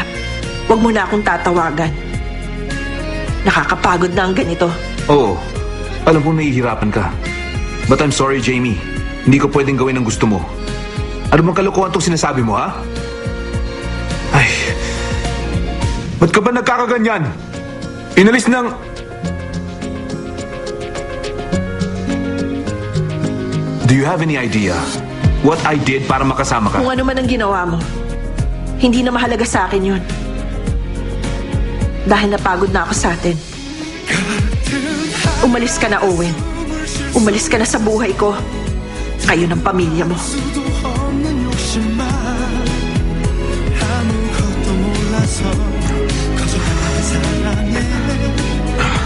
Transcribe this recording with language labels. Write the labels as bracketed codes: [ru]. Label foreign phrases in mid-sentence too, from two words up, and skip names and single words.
[tl] Huwag mo na akong tatawagan. Nakakapagod na ang ganito. Oo. Alam kong nahihirapan ka. [en] But I'm sorry, Jamie. [tl] Hindi ko pwedeng gawin ang gusto mo. Ano bang kalokohan itong sinasabi mo, ha? Ay... Ba't ka ba nagkakaganyan? Inalis ng... [en] Do you have any idea what I did [tl] para makasama ka? Kung ano man ang ginawa mo, hindi na mahalaga sa akin yun. Dahil napagod na ako sa atin. Umalis ka na, Owen. Umalis ka na sa buhay ko. Kayo ng pamilya mo. [ko] 수도 없는 욕심만 아무것도 몰라서 거절하는 사랑에